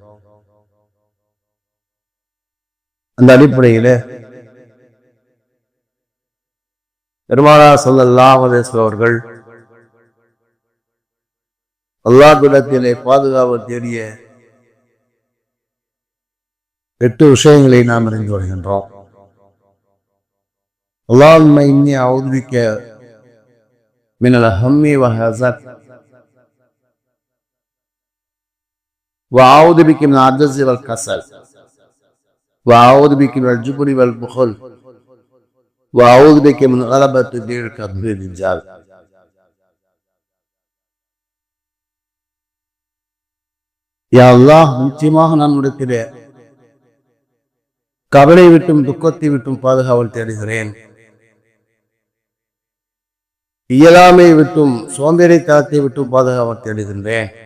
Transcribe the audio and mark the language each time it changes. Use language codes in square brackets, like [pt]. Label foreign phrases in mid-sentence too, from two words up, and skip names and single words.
[ta] அந்த அடிப்படையிலே பெருமானார் [ar] صلى الله عليه وسلم [ta] அவர்கள் அல்லாஹ்விடத்திலே பாதுகாப்பு தேடிய 8 விஷயங்களை நாம் அறிந்து வருகின்றோம். [ar] اللهم إني أعوذ بك من الهم والحزن وأعوذ بك من العجز والكسل وأعوذ بك من الجبن والبخل وأعوذ بك من غلبة الدين الرجال. [ta] யா அல்லாஹ், நிச்சயமாக நான் உன்னிடத்திலே கவலை விட்டும் துக்கத்தை விட்டும் பாதுகாவல் தேடுகிறேன். இயலாமை விட்டும் சோம்பேறித்தனத்தை விட்டும் பாதுகாவல் தேடுகின்றேன்.